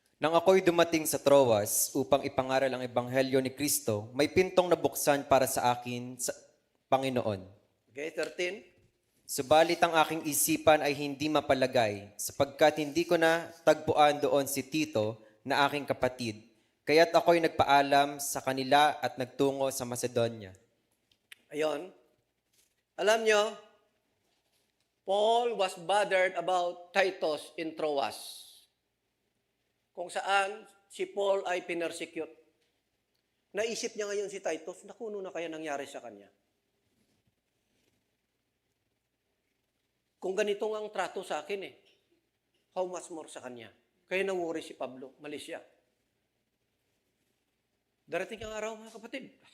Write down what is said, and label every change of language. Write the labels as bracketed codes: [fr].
[tl] Nang ako'y dumating sa Troas upang ipangaral ang ebanghelyo ni Kristo, may pintong nabuksan para sa akin sa Panginoon. Okay, 13. Subalit ang aking isipan ay hindi mapalagay, sapagkat hindi ko na tagpuan doon si Tito na aking kapatid. Kaya't ako'y nagpaalam sa kanila at nagtungo sa Macedonia. Ayon. Alam nyo, [en] Paul was bothered about Titus in Troas, [tl] kung saan si Paul ay pinersecute. Naisip niya ngayon si Titus, naku, ano na kaya nangyari sa kanya? Kung ganito ang trato sa akin [en] how much more [tl] sa kanya? Kaya nawuri si Pablo, malis siya. Darating ang araw, mga kapatid.